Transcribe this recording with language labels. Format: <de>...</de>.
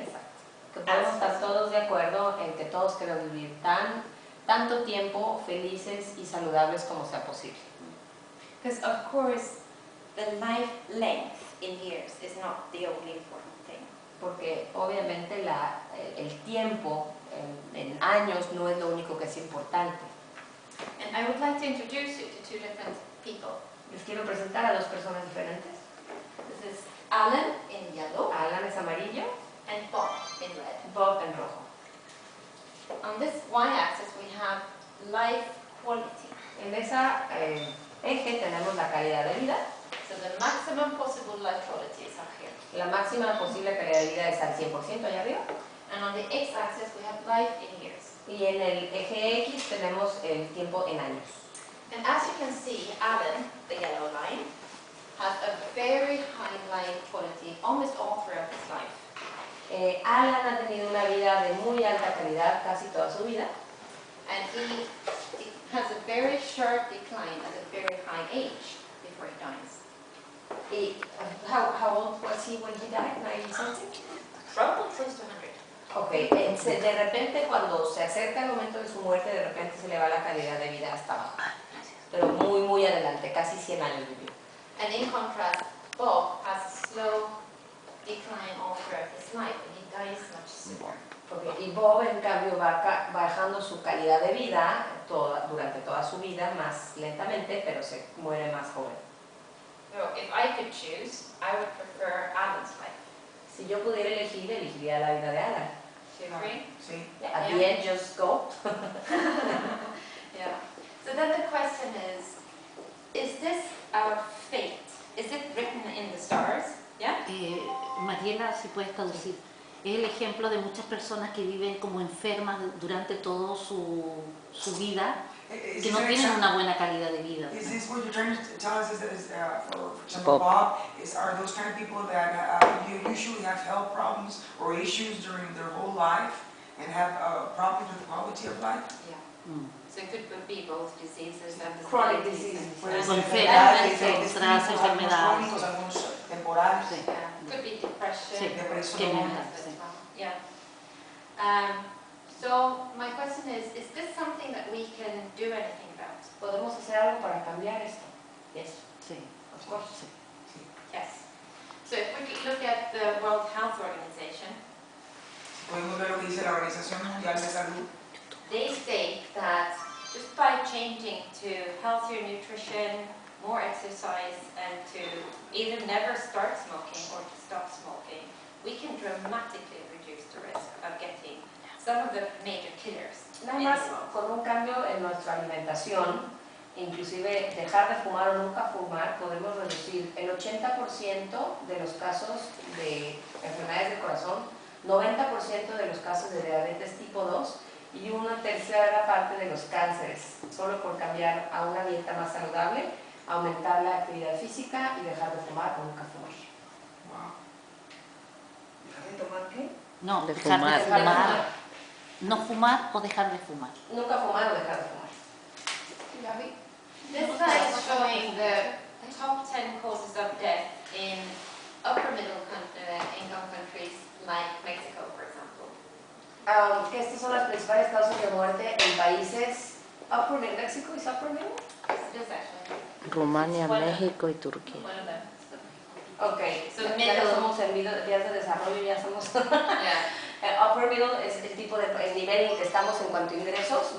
<es>Exacto. Que podemos estar todos de acuerdo en que todos queremos vivir tanto tiempo felices y saludables como sea posible.</es> <en>Because of course, the life length in years is not the only important thing.</en> <es>Porque obviamente el tiempo en años no es lo único que es importante.</es> <en>And I would like to introduce you to 2 different people.</en> <es>Les quiero presentar a 2 personas diferentes.</es> <en>This is Alan in yellow</en> <es>Alan es amarillo,</es> <en>and Bob in red.</en> <es>Bob en rojo.</es> <en>On this y-axis we have life quality.</en> <es>En esa eje tenemos la calidad de vida.</es> <en>So the maximum possible life quality is up here.</en> <es>La máxima posible calidad de vida es al 100% allá arriba.</es> <en>And on the x-axis we have life in years.</en> <es>Y en el eje X tenemos el tiempo en años.</es> <en>And as you can see, Alan, the yellow line, has a very high life quality almost all throughout his life.</en> <es>Alan ha tenido una vida de muy alta calidad casi toda su vida.</es> <en>And he has a very sharp decline at a very high age before he dies. Y, how old was he when he died? 90 something? Probably close to 100.</en> <es>Ok, de repente cuando se acerca el momento de su muerte, de repente se le va la calidad de vida hasta abajo. Pero muy adelante, casi 100 años vivió.</es> <en>And in contrast, Bob has a slow decline all throughout his life, and he dies much sooner.</en> <es>Y Bob, en cambio, va bajando su calidad de vida durante toda su vida, más lentamente, pero se muere más joven.</es> <en>So if I could choose, I would prefer Alan's life.</en> <es>Si yo pudiera elegir, elegiría la vida de Alan.</es> <en>Do you agree?</en> <es>Sí.</es> <en>At the end, just go. Yeah. So then the question is this our fate? Is it written in the stars? Yeah?</en> <es>Mariela, si puedes traducir, es el ejemplo de muchas personas que viven como enfermas durante toda su vida, que no tienen una buena calidad de vida.</es> <en>Is this what you're trying to tell us? Is for example, Bob, are those kind of people that usually have health problems or issues during their whole life and have problems with the quality of life? Yeah. So it could be both diseases and Chronic disabilities. diseases.</en> <es>Puede Con ser enfermedades, enfermedades, otras enfermedades. crónicos, algunos temporales. Sí.</es> <en>Yeah. Could be depression.</en> <es>Sí, depresión. que me</es> <en>as well. Yeah. So my question is this something that we can do anything about?</en> <es>¿Podemos hacer algo para cambiar esto?</es> <en>Yes.</en> <es>Sí,</es> <en>Of course.</en> <es>sí.</es> <en>Yes. So if we look at the World Health Organization,</en> <es>Podemos ver lo que dice la Organización Mundial de Salud.</es> <en>they state that just by changing to healthier nutrition, more exercise, and to either never start smoking or to stop smoking, we can dramatically reduce the risk of getting some of the major killers.</en> <es>Nada más con un cambio en nuestra alimentación, inclusive dejar de fumar o nunca fumar, podemos reducir el 80% de los casos de enfermedades del corazón, 90% de los casos de diabetes tipo 2 y una tercera parte de los cánceres, solo por cambiar a una dieta más saludable, aumentar la actividad física y dejar de fumar o nunca fumar.</es> <en>Wow.</en> <es>¿Dejar de tomar qué? No, De dejar fumar. de Dejar de fumar. fumar. No fumar o dejar de fumar. Nunca fumar o dejar de fumar.</es> <en>This slide is showing the top 10 causes of death in upper middle income countries like Mexico, for example.</en> <es>Que estas son las principales causas de muerte en países</es> <en>upper middle. México is upper middle. It is actually</en> <es>Rumania,</es> <en>One of-</en> <es>México y Turquía.</es> <en>one of them. Ok, So</en> <es>ya</es> <en>middle.</en> <es>no somos en vías de desarrollo, ya somos...</es> <en>Yeah. Upper middle</en> <es>es el tipo de el nivel en el que estamos en cuanto a ingresos.</es>